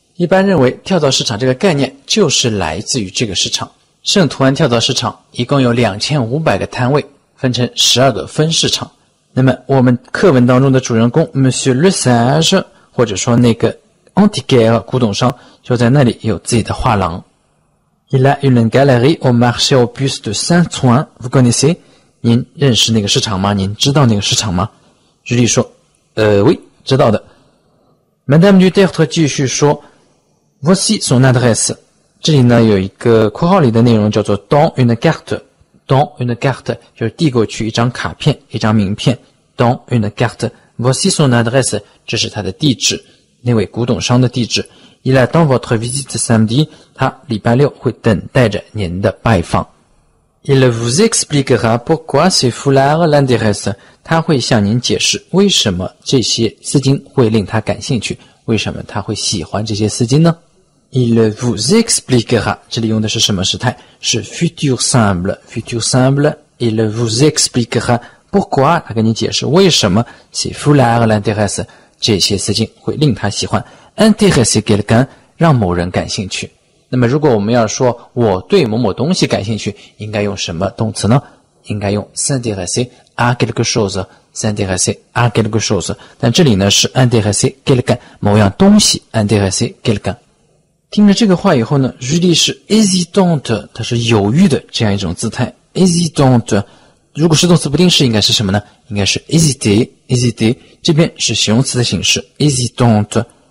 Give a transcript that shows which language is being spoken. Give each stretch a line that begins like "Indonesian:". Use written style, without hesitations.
Chinese: 一般认为跳蚤市场这个概念就是来自于这个市场。圣图安跳蚤市场一共有2500个摊位，分成12个分市场。那么我们课文当中的主人公 Monsieur Le Sage 或者说那个 Antiquaire 古董商就在那里有自己的画廊。
French: Il a une galerie au marché aux puces de Saint-Ouen. Vous connaissez?
Chinese: 您认识那个市场吗？您知道那个市场吗？日历说oui 知道的。 Madame Dutertre 继续说
French: Voici son adresse.
Chinese: 这里呢有一个括号里的内容叫做
French: dans une carte。
Chinese: dans une carte 就是递过去一张卡片，一张名片。
French: dans une carte. Voici son adresse.
Chinese: 这是他的地址，那位古董商的地址。
French: Il attend votre visite samedi.
Chinese: 他礼拜六会等待着您的拜访。
French: Il vous expliquera pourquoi ces foulards l'intéressent.
Chinese: 他会向您解释为什么这些丝巾会令他感兴趣，为什么他会喜欢这些丝巾呢？
French: Il vous expliquera.
Chinese: 这里用的是什么时态？是 futur simple。futur simple.
French: Il vous expliquera pourquoi.
Chinese: 他跟你解释为什么
French: ces foulards l'intéressent.
Chinese: 这些丝巾会令他喜欢。
French: intéresser quelqu'un.
Chinese: 让某人感兴趣。那么如果我们要说我对某某东西感兴趣，应该用什么动词呢？应该用
French: s'intéresser à quelque chose. s'intéresser à quelque chose.
Chinese: 但这里呢是
French: intéresser quelqu'un
Chinese: 某样东西 intéresser quelqu'un。听了这个话以后呢，日历是 hésitante， 它是犹豫的这样一种姿态。 hésitante 如果是动词不定式应该是什么呢？应该是 hésiter。hésiter 这边是形容词的形式 hésitante。